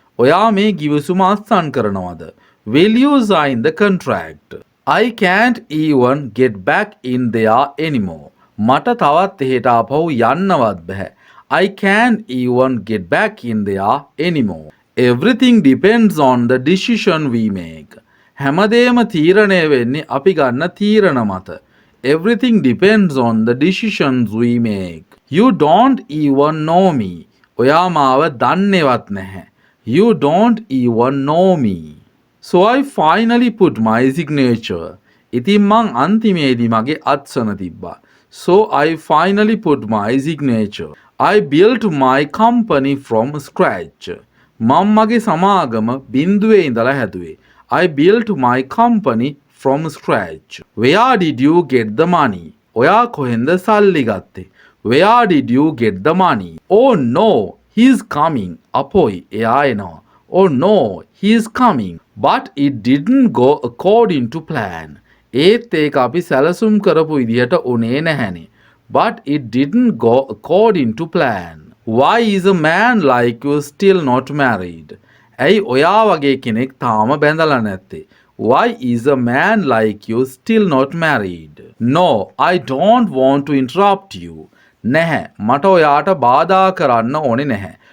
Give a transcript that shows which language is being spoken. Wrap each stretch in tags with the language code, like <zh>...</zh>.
<si>ඔයා මේ ගිවිසුම අත්සන් කරනවද?</si> <en>Will you sign the contract? I can't even get back in there anymore.</en> <si>මට තවත් එහෙට ආපහු යන්නවත් බෑ.</si> <en>I can't even get back in there anymore. Everything depends on the decision we make.</en> <si>හැමදේම තීරණය වෙන්නේ අපි ගන්න තීරණ මත.</si> <en>Everything depends on the decisions we make. You don't even know me.</en> <si>ඔයා මාව දන්නේවත් නැහැ.</si> <en>You don't even know me. So I finally put my signature.</en> <si>ඉතින් මං අන්තිමේදී මගේ අත්සන තිබ්බා.</si> <en>So I finally put my signature. I built my company from scratch.</en> <si>මම මගේ සමාගම බිඳුවේ ඉඳලා හැදුවේ.</si> <en>I built my company from scratch. Where did you get the money?</en> <si>ඔයා කොහෙන්ද සල්ලි ගත්තේ?</si> <en>Where did you get the money? Oh no, he's coming.</en> <si>අපොයි එයා එනවා.</si> <en>Oh no, he's coming. But it didn't go according to plan.</en> <si>ඒත් ඒක අපි සැලසුම් කරපු විදිහට උනේ නැහැනේ.</si> <en>But it didn't go according to plan. Why is a man like you still not married?</en> <si>ඇයි ඔයා වගේ කෙනෙක් තාම බැඳලා නැත්තේ?</si> <en>Why is a man like you still not married? No, I don't want to interrupt you.</en> <si>නැහැ, මට ඔයාට බාධා කරන්න ඕනේ නැහැ.</si>